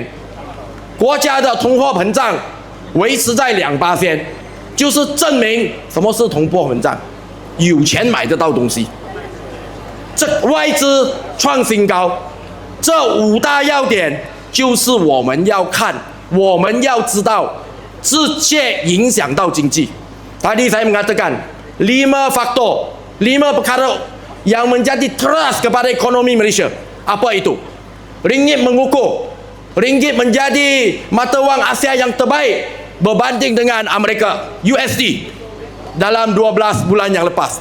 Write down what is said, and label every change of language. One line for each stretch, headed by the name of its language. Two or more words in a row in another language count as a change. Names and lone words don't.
Chinese: 国家的通货膨胀维持在2%，就是证明什么是通货膨胀，有钱买得到东西。这外资创新高，这5大要点就是我们要看，我们要知道，直接影响到经济。
Malay: Tadi saya mengatakan 5 faktor, 5 perkara yang menjadi trust kepada ekonomi Malaysia. Apa itu? ringgit mengukuh. Ringgit menjadi mata wang Asia yang terbaik berbanding dengan Amerika, USD, dalam 12 bulan yang lepas.